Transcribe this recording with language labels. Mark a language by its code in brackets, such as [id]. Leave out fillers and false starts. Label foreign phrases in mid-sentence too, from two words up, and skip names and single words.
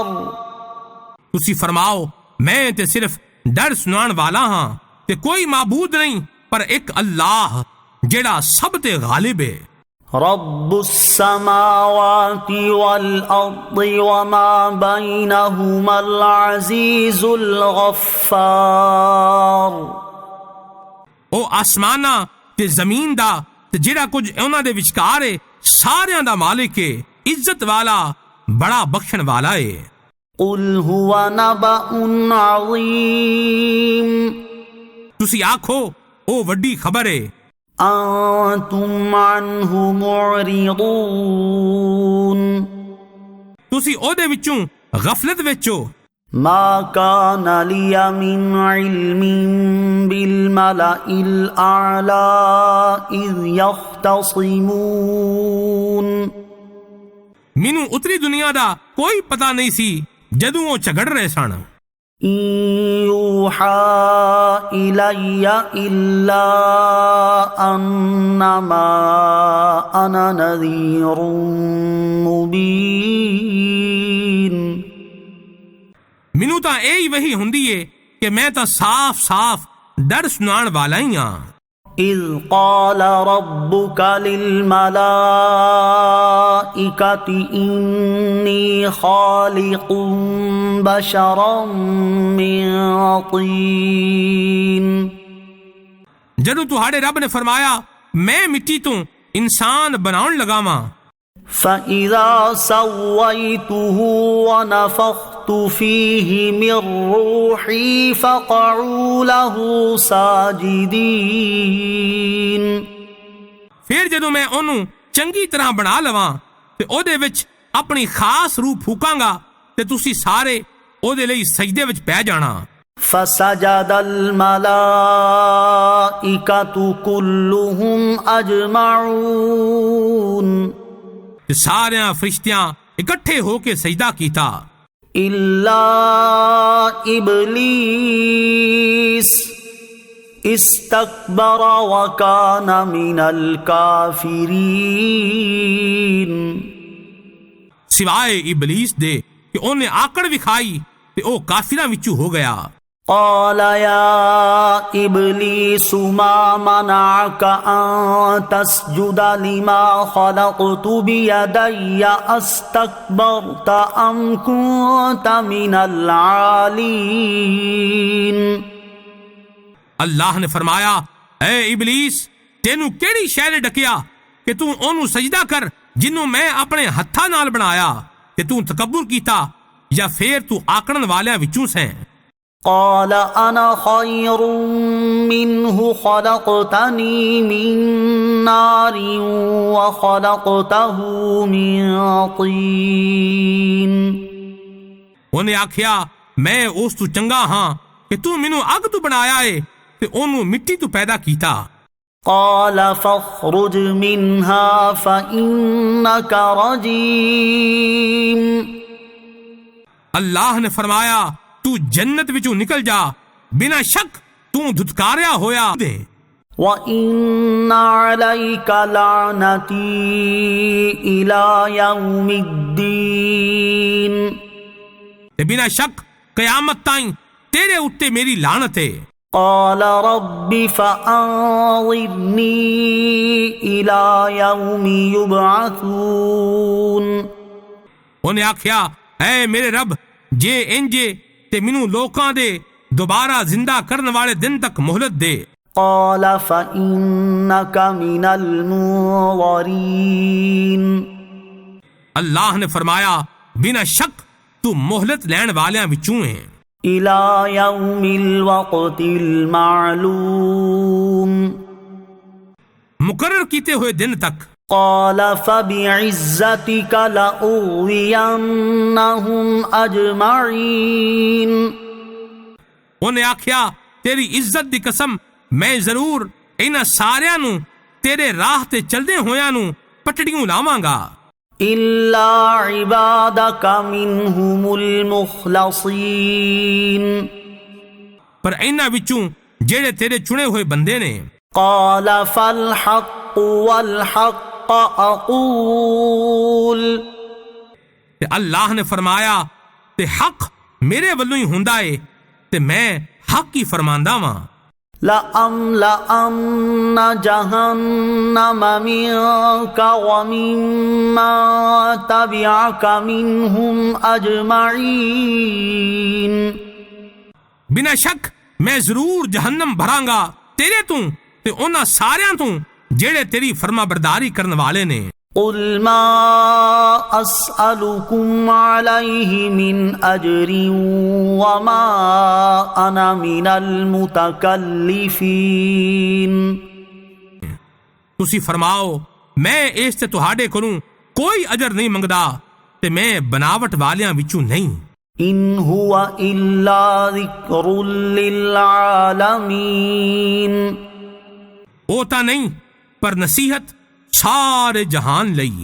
[pa] ਤੁਸੀਂ ਫਰਮਾਓ ਮੈਂ ਤੇ ਸਿਰਫ ਡਰ ਸੁਣਾਉਣ ਵਾਲਾ ਹਾਂ ਤੇ ਕੋਈ ਮਾਬੂਦ ਨਹੀਂ ਪਰ ਇੱਕ ਅੱਲਾਹ ਜਿਹੜਾ ਸਭ ਤੇ ਗਾਲਿਬ ਹੈ۔ [ar] رب السماوات والأرض وما بينهما العزيز الغفار [pa] ਉਹ ਆਸਮਾਨਾਂ ਤੇ ਜ਼ਮੀਨ ਦਾ ਤੇ ਜਿਹੜਾ ਕੁਝ ਉਹਨਾਂ ਦੇ ਵਿਚਕਾਰ ਹੈ ਸਾਰਿਆਂ ਦਾ ਮਾਲਿਕ ਹੈ, ਇੱਜ਼ਤ ਵਾਲਾ ਬੜਾ ਬਖਸ਼ਣ ਵਾਲਾ ਹੈ۔ [ar] قل هو نبأ عظيم [pa] ਤੁਸੀਂ ਆਖੋ ਉਹ ਵੱਡੀ ਖਬਰ ਹੈ। [ar] أنتم عنه معرضون [pa] ਤੁਸੀਂ ਉਹਦੇ ਵਿੱਚੋਂ ਗਫਲਤ ਵਿੱਚ ਹੋ۔ [ar] ما كان لي من علم بالملأ الأعلى إذ يختصمون [pa] ਮੈਨੂੰ ਉਤਰੀ ਦੁਨੀਆ ਦਾ ਕੋਈ ਪਤਾ ਨਹੀਂ ਸੀ ਜਦੋਂ ਉਹ ਝਗੜ ਰਹੇ ਸਨ। [ar] إن يوحى إلي إلا أنما أنا نذير مبين [pa] ਮੈਨੂੰ ਤਾਂ ਇਹ ਹੀ ਵਹੀ ਹੁੰਦੀ ਏ ਕਿ ਮੈਂ ਤਾਂ ਸਾਫ਼ ਡਰ ਸੁਣਾਉਣ ਵਾਲਾ ਹੀ ਹਾਂ۔ [ar] إذ قال ربك للملائكة إني خالق بشرا من طين [pa] ਜਦੋਂ ਤੁਹਾਡੇ ਰੱਬ ਨੇ ਫਰਮਾਇਆ ਮੈਂ ਮਿੱਟੀ ਤੋਂ ਇਨਸਾਨ ਬਣਾਉਣ ਲਗਾ ਵਾਂ [ar] فإذا سويته ونفخت فيه من روحي فقعوا له ساجدين [pa] ਫਿਰ ਜਦੋਂ ਮੈਂ ਉਹਨੂੰ ਚੰਗੀ ਤਰ੍ਹਾਂ ਬਣਾ ਲਵਾਂ ਤੇ ਉਹਦੇ ਵਿੱਚ ਆਪਣੀ ਖਾਸ ਰੂਹ ਫੂਕਾਂਗਾ ਤੇ ਤੁਸੀਂ ਸਾਰੇ ਉਹਦੇ ਲਈ ਸਜਦੇ ਵਿੱਚ ਪੈ ਜਾਣਾ। [ar] فسجد الملائكة كلهم أجمعون [pa] ਤੇ ਸਾਰਿਆਂ ਫਰਿਸ਼ਤਿਆਂ ਇਕੱਠੇ ਹੋ ਕੇ ਸਜਦਾ ਕੀਤਾ [ar] إلا إبليس استكبر وكان من الكافرين [pa] ਸਿਵਾਏ ਇਬਲੀਸ ਦੇ ਕਿ ਉਹਨੇ ਆਕੜ ਵਿਖਾਈ ਤੇ ਉਹ ਕਾਫਿਰਾਂ ਵਿੱਚੋਂ ਹੋ ਗਿਆ। [ar] قال يا إبليس ما منعك أن تسجد لما خلقت بيدي أستكبرت أم كنت من العالين [pa] ਅੱਲਾਹ ਨੇ ਫਰਮਾਇਆ ਐ ਇਬਲੀਸ ਤੈਨੂੰ ਕਿਹੜੀ ਸ਼ੈ ਨੇ ਡਕਿਆ ਕਿ ਤੂੰ ਉਹਨੂੰ ਸਜਦਾ ਕਰ ਜਿਹਨੂੰ ਮੈਂ ਆਪਣੇ ਹੱਥਾਂ ਨਾਲ ਬਣਾਇਆ ਤੇ ਤੂੰ ਤਕੱਬਰ ਕੀਤਾ ਜਾਂ ਫੇਰ ਤੂੰ ਆਕੜਨ ਵਾਲਿਆਂ ਵਿੱਚੋਂ ਸੈਂ। [ar] قال أنا خير منه خلقتني من نار وخلقته من طين [pa] ਉਹਨੇ ਆਖਿਆ ਮੈਂ ਉਸ ਤੋਂ ਚੰਗਾ ਹਾਂ ਕਿ ਤੂੰ ਮੈਨੂੰ ਅੱਗ ਤੋਂ ਬਣਾਇਆ ਏ ਤੇ ਉਹਨੂੰ ਮਿੱਟੀ ਤੋਂ ਪੈਦਾ ਕੀਤਾ। [ar] قال فاخرج منها فإنك رجيم [pa] ਅੱਲਾਹ ਨੇ ਫਰਮਾਇਆ ਤੂੰ ਜੰਨਤ ਵਿੱਚੋਂ ਨਿਕਲ ਜਾ ਬਿਨਾਂ ਸ਼ੱਕ ਤੂੰ ਧੁਤਕਾਰਿਆ ਹੋਇਆ ਦੇ। [ar] وَإِنَّ عَلَيْكَ لَعْنَتِي إِلَى يَوْمِ الدِّينِ [pa] ਤੇ ਬਿਨਾਂ ਸ਼ੱਕ ਕਿਆਮਤ ਤਾਈਂ ਤੇਰੇ ਉੱਤੇ ਮੇਰੀ ਲਾਨਤ ਹੈ۔ [ar] قال رب فأنظرني إلى يوم يبعثون [pa] انہیں آکھیا اے میرے رب جے انجے تے مینوں لوکاں دے دوبارہ زندہ کرن والے دن تک مہلت دے. [ar] قال فإنك من المنظرين [pa] اللہ نے فرمایا بنا شک تو مہلت لین والیاں وچوں ہے. [ar] إلى يوم الوقت المعلوم [pa] مقرر کیتے ہوئے دن تک. [ar] قال فبعزتك لأغوينهم أجمعين [pa] انہیں آکھیا تیری عزت دی قسم میں ضرور انہاں ساریاں نو تیرے راہ تے چلدے ہویاں نو پٹڑیوں لاواں گا. [ar] إلا عبادك منهم المخلصين [pa] پر انہاں وچوں جڑے تیرے چنے ہوئے بندے نے. [ar] قال فالحق والحق أقول [pa] تے اللہ نے فرمایا تے حق میرے ولوں ہی ہوندا ہے تے میں حق ہی فرماندا واں. [ar] لَأَمْلَأَنَّ جَهَنَّمَ مِنْكَ وَمِمَّن تَبِعَكَ مِنْهُمْ أَجْمَعِينَ [pa] بنا شک میں ضرور جہنم بھراں گا تیرے تو تے انہاں ساریاں تو جڑے تیری فرما برداری کرن والے نے. [ar] قُلْ مَا أَسْأَلُكُمْ عَلَيْهِ مِنْ أَجْرٍ وَمَا أَنَا مِنَ الْمُتَكَلِّفِينَ [pa] تسی فرماؤ میں اس تے تہاڈے کولوں کوئی اجر نہیں منگدا تے میں بناوٹ والیاں وچوں نہیں. [ar] إِنْ هُوَ إِلَّا ذِكْرٌ لِلْعَالَمِينَ [pa] او تا نہیں پر نصیحت سارے جہان لئی.